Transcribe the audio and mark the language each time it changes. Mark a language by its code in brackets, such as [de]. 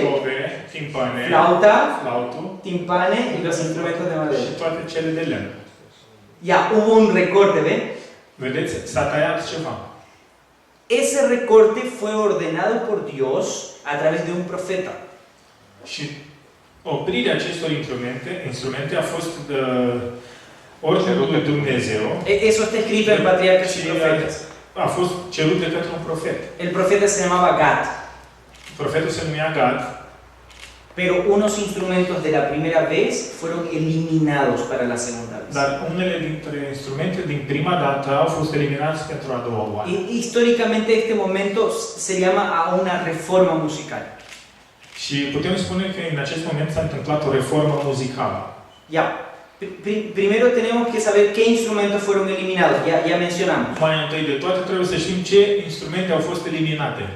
[ro] Tobe, timpane, [es] flauta, [ro] flautul [es] timpane y los instrumentos de madera. [ro] și toate cele de lemn. [es] Ya, hubo un recorte, ¿ven? [ro] Vedeți? S-a tăiat ceva. [es] Ese recorte fue ordenado por Dios a través de un profeta. [ro] Și oprirea acestor instrumente a fost ordinul lui Dumnezeu [es] Eso está escrito en Patriarcas y [ro] și [es] Profetas. [ro] a fost cerut de către un profet. [es] El profeta se llamaba Gad, [ro] Profetul se numea Gad, [es] pero unos instrumentos de la primera vez fueron eliminados para la segunda vez. [ro] dar unele dintre instrumente din prima dată au fost eliminate pentru a doua oară. [es] Y históricamente este momento se llama a una reforma musical. [ro] Și putem spune că în acest moment s-a întâmplat o reformă muzicală. [es] Ya, primero tenemos que saber qué instrumentos fueron eliminados, ya mencionamos. [ro] Mai întâi de toate trebuie să știm ce instrumente au fost eliminate.